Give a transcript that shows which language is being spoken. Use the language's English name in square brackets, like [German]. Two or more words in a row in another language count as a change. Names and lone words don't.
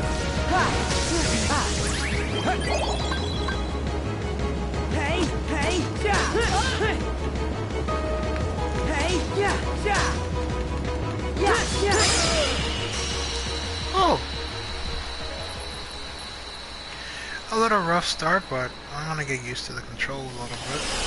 [English] Hey! Hey! Ja! Hey! Ja! Ja! Ja! Ja! Oh! A little rough start, but I'm gonna get used to the control a little bit.